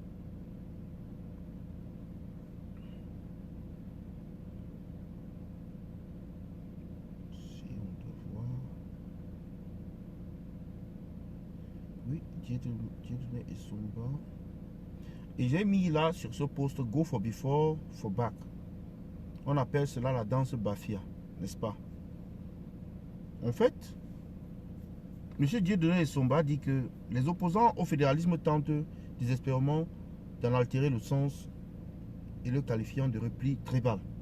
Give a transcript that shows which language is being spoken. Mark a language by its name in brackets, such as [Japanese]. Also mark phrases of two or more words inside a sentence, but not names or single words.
[French] Si on doit voir. Oui, Dieudonné et Somba. Et j'ai mis là sur ce post [English] Go for before, for back. [French] On appelle cela la danse Bafia, n'est-ce pas? En fait, M. Dieudonné et Somba dit que les opposants au fédéralisme tentent désespérément d'en altérer le sens et le qualifiant de repli tribal.